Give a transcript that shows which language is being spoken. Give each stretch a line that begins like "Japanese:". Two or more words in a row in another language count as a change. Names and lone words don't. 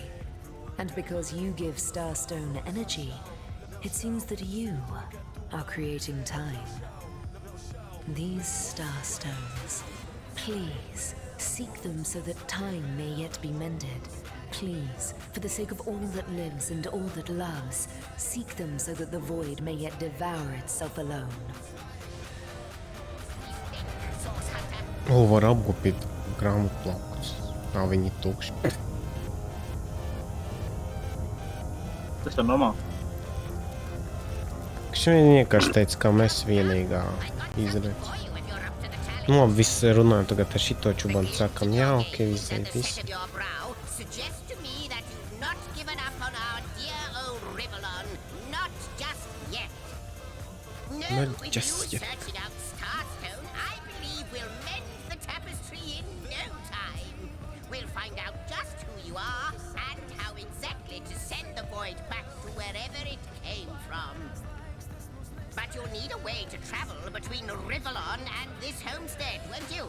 English: And because you give Starstone energy, it seems that you are creating time. These star stones, please seek them so that time may yet be mended. Please, for the sake of all that lives and all that loves, seek them so that the void may yet devour itself alone.
Latvian: Var apgupīt grāmatplakus. Viņi tukši. Tas ir normāli. Viņi vienkārši teica, ka mēs vienīgā izredz. Nu, labi, viss runājam tagad ar šito čubanu, sakam, jā, ok, izredz, viss.
English: Not just yet. But you'll need a way to travel between Rivellon and this homestead, won't you?